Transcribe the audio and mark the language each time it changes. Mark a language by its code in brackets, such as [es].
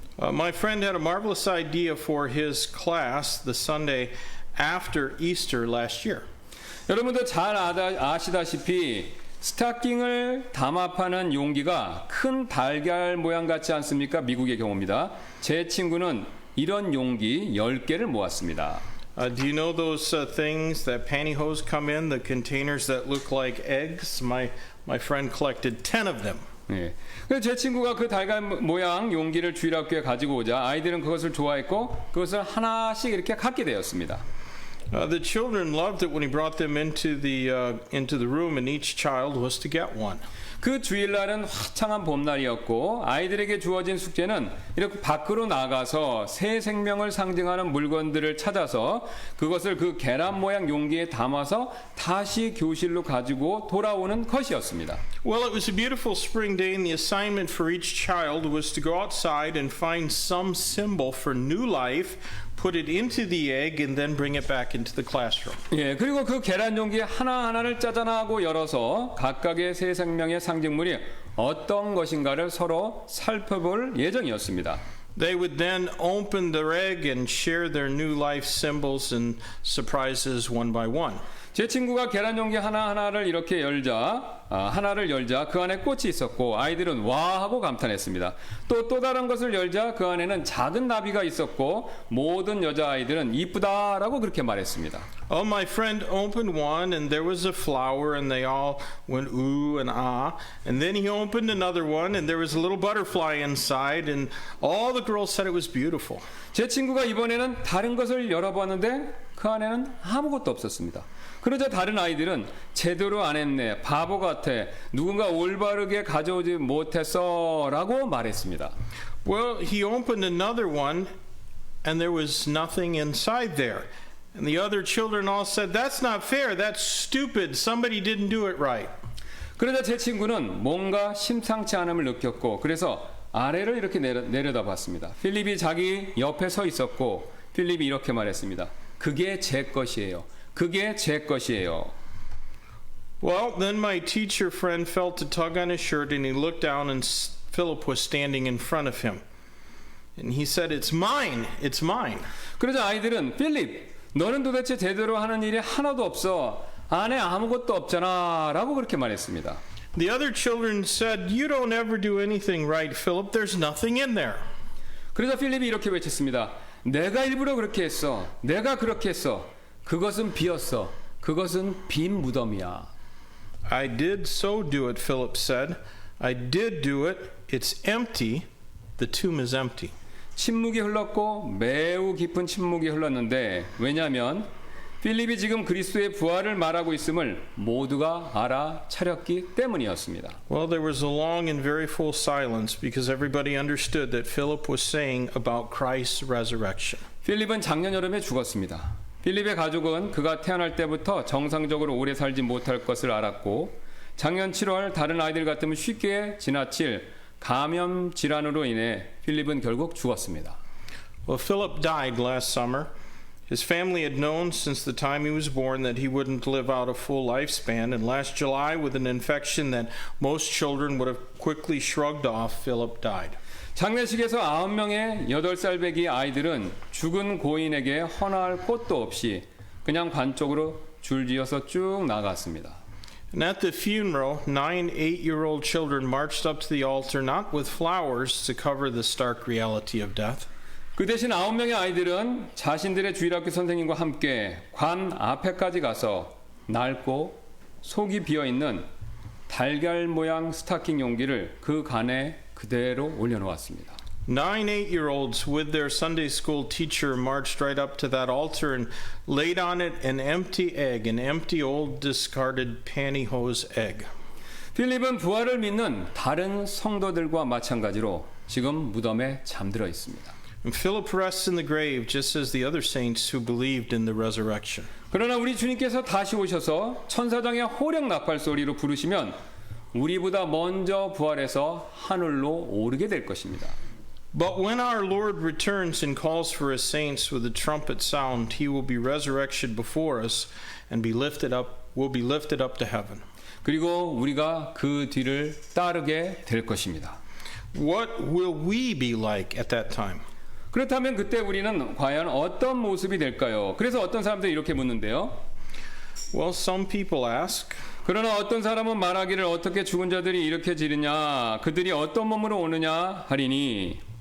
[en] My friend had a marvelous idea for his class the Sunday after Easter last year. [ko] 여러분도 잘 아시다시피 스타킹을 담합하는 용기가 큰 달걀 모양 같지 않습니까? 미국의 경우입니다. 제 친구는 이런 용기 10개를 모았습니다. [en] Do you know those things that pantyhose come in, the containers that look like eggs? My friend collected 10 of them. [ko] 네. 그래서 제 친구가 그 달걀 모양 용기를 주일학교에 가지고 오자 아이들은 그것을 좋아했고 그것을 하나씩 이렇게 갖게 되었습니다. [en] The children loved it when he brought them into the room, and each child was to get one. [ko] 그 주일날은 화창한 봄날이었고 아이들에게 주어진 숙제는 이렇게 밖으로 나가서 새 생명을 상징하는 물건들을 찾아서 그것을 그 계란 모양 용기에 담아서 다시 교실로 가지고 돌아오는 것이었습니다. [en] Well, it was a beautiful spring day, and the assignment for each child was to go outside and find some symbol for new life, put it into the egg, and then bring it back into the classroom. [ko] 예, 그리고 그 계란 용기 하나하나를 짜잔하고 열어서 각각의 새 생명의 상징물이 어떤 것인가를 서로 살펴볼 예정이었습니다. [en] They would then open their egg and share their new life symbols and surprises one by one. [ko] 제 친구가 계란 용기 하나를 이렇게 하나를 열자 그 안에 꽃이 있었고 아이들은 와 하고 감탄했습니다. 또 다른 것을 열자 그 안에는 작은 나비가 있었고 모든 여자아이들은 이쁘다라고 그렇게 말했습니다. [en] Oh, my friend opened one, and there was a flower, and they all went ooh and ah. And then he opened another one, and there was a little butterfly inside, and all the girls said it was beautiful. [ko] 제 친구가 이번에는 다른 것을 열어봤는데 그 안에는 아무것도 없었습니다. 그러자 다른 아이들은 제대로 안 했네, 바보 같아, 누군가 올바르게 가져오지 못했어 라고 말했습니다. [en] Well, he opened another one, and there was nothing inside there. And the other children all said, that's not fair, that's stupid, somebody didn't do it right. [ko] 그러자 제 친구는 뭔가 심상치 않음을 느꼈고 그래서 아래를 이렇게 내려다 봤습니다. 필립이 자기 옆에 서 있었고 필립이 이렇게 말했습니다. 그게 제 것이에요. 그게 제 것이에요. [en] Well, then my teacher friend felt a tug on his shirt, and he looked down, and Philip was standing in front of him. And he said, it's mine, it's mine. [ko] 그러자 아이들은 필립, 너는 도대체 제대로 하는 일이 하나도 없어. 안에 아무것도 없잖아 라고 그렇게 말했습니다. [en] The other children said, you don't ever do anything right, Philip. There's nothing in there. [ko] 그러자 필립이 이렇게 외쳤습니다. 내가 일부러 그렇게 했어. 내가 그렇게 했어. 그것은 비었어. 그것은 빈 무덤이야. [en] I did so do it, Philip said. I did do it. It's empty. The tomb is empty. [ko] 침묵이 흘렀고 매우 깊은 침묵이 흘렀는데 왜냐하면 필립이 지금 그리스도의 부활을 말하고 있음을 모두가 알아차렸기 때문이었습니다. [en] Well, there was a long and very full silence because everybody understood that Philip was saying about Christ's resurrection. [ko] 필립은 작년 여름에 죽었습니다. 필립의 가족은 그가 태어날 때부터 정상적으로 오래 살지 못할 것을 알았고 작년 7월 다른 아이들 같으면 쉽게 지나칠 감염 질환으로 인해 필립은 결국 죽었습니다. [en] Well, Philip died last summer. His family had known since the time he was born that he wouldn't live out a full lifespan, and last July, with an infection that most children would have quickly shrugged off, Philip died. [ko] 장례식에서 9명의 8살 배기 아이들은 죽은 고인에게 헌화할 곳도 없이 그냥 반 쪽으로 줄지어서 쭉 나갔습니다. [en] And at the funeral, 9 8-year-old children marched up to the altar not with flowers to cover the stark reality of death. [ko] 그 대신 9명의 아이들은 자신들의 주일학교 선생님과 함께 관 앞에까지 가서 낡고 속이 비어있는 달걀 모양 스타킹 용기를 그 관에 그대로 올려놓았습니다. [en] 9 8-year-olds with their Sunday school teacher marched right up to that altar and laid on it an empty egg, an empty old discarded pantyhose egg. [ko] 필립은 부활을 믿는 다른 성도들과 마찬가지로 지금 무덤에 잠들어 있습니다. [en] And Philip rests in the grave just as the other saints who believed in the resurrection. [ko] 그러나 우리 주님께서 다시 오셔서 천사장의 호령 나팔 소리로 부르시면 우리보다 먼저 부활해서 하늘로 오르게 될 것입니다. [en] But when our Lord returns and calls for his saints with a trumpet sound, he will be resurrection before us and will be lifted up to heaven. [ko] 그리고 우리가 그 뒤를 따르게 될 것입니다. [en] What will we be like at that time? [ko] 그렇다면 그때 우리는 과연 어떤 모습이 될까요? 그래서 어떤 사람들이 이렇게 묻는데요. [en] Well, some people ask, [ko] 그러나 어떤 사람은 말하기를 어떻게 죽은 자들이 이렇게 지르냐? 그들이 어떤 몸으로 오느냐 하리니